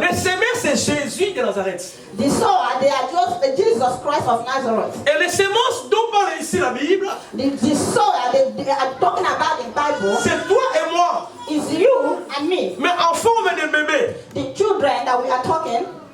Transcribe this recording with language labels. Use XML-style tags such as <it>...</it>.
<fr>les semences c'est Jésus de Nazareth.</fr> <en>the sower, they are just Jesus Christ of Nazareth.</en> <fr>Et les semences dont parle ici la Bible,</fr> <en>The sower they are talking about in Bible</en> <fr>c'est toi et moi.</fr> <en>is you and me.</en> <fr>Mais en forme de bébé,</fr> <en>The children that we are talking,</en>